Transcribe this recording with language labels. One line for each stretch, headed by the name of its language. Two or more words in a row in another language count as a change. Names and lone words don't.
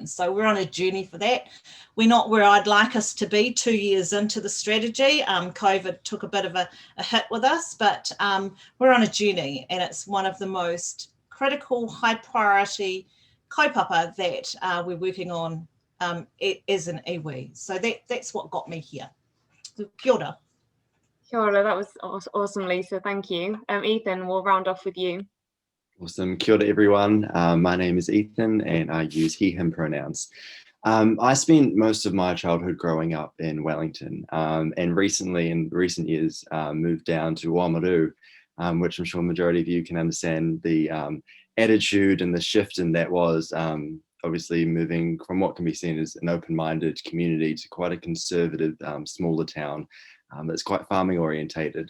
English: So we're on a journey for that. We're not where I'd like us to be 2 years into the strategy. COVID took a bit of a hit with us, but we're on a journey, and it's one of the most critical, high priority kaupapa that we're working on as an iwi. So that's what got me here. So,
Māori: kia ora. Kia ora,
English: that was awesome, Lisa. Thank you. Ethan, we'll round off with you. Awesome.
Māori: Kia ora,
English: everyone. My name is Ethan, and I use he, him pronouns. I spent most of my childhood growing up in Wellington, and recently, in recent years, moved down to Oamaru, which I'm sure the majority of you can understand the attitude and the shift in that was obviously moving from what can be seen as an open-minded community to quite a conservative, smaller town that's quite farming orientated.